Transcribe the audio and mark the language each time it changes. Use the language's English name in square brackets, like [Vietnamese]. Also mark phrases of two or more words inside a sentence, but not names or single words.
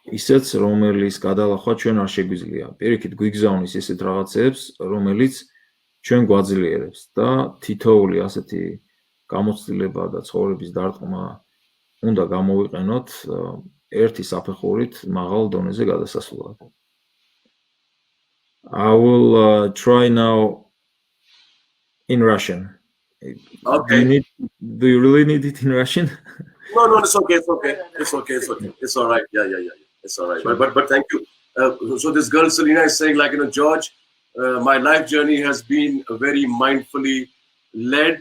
[Georgian] ისეც რომელის გადალახვა ჩვენ არ შეგვიძლია. პირიქით გვიგზავნის ისეთ რაღაცებს, რომელიც ჩვენ გვაძლიერებს და თითოეული ასეთი გამოცდილება და ცხოვრების დარტყმა უნდა გამოვიყენოთ ერთი საფეხურით მაღალ დონეზე გადასასვლელად. [English] I will try now in Russian. Okay. Do you really need it in Russian? No, it's okay. It's okay. It's all right. Yeah. It's all right. But thank you. So this girl Selena is saying, like, George, my life journey has been very mindfully led.